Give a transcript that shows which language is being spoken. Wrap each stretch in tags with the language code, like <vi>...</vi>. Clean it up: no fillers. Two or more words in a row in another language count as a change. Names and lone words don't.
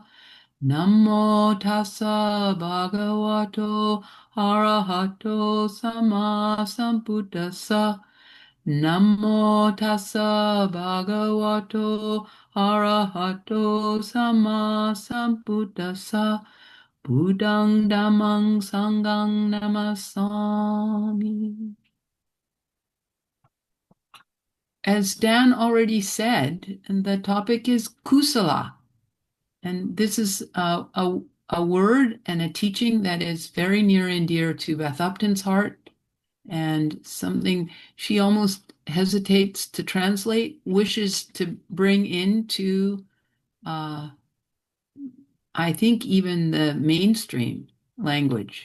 <pi>Namo tassa bhagavato arahato sama sambuddhassa. Namo tassa bhagavato arahato sama sambuddhassa. Buddhang dhammang sanghang namasami.</pi> <en>As Dan already said, the topic is kusala. And this is a word and a teaching that is very near and dear to Beth Upton's heart, and something she almost hesitates to translate, wishes to bring into, I think, even the mainstream language.</en>